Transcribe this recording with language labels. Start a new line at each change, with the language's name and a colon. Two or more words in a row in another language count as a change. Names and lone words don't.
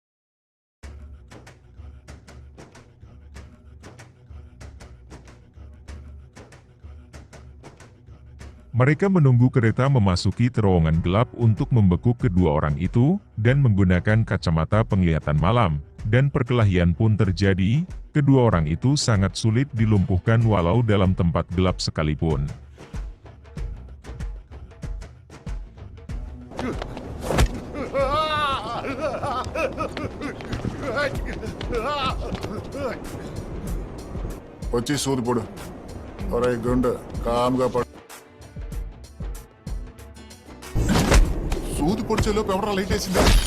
Indonesian: Mereka menunggu kereta memasuki terowongan gelap untuk membekuk kedua orang itu, dan menggunakan kacamata penglihatan malam, dan perkelahian pun terjadi. Kedua orang itu sangat sulit dilumpuhkan walau dalam tempat gelap sekalipun.
Telugu: వచ్చి సూదిపొడు. ఒరే గుండు, కామ్గా పడు. సూది పొడిచేలోపు ఎవరా లైట్ వేసిందా?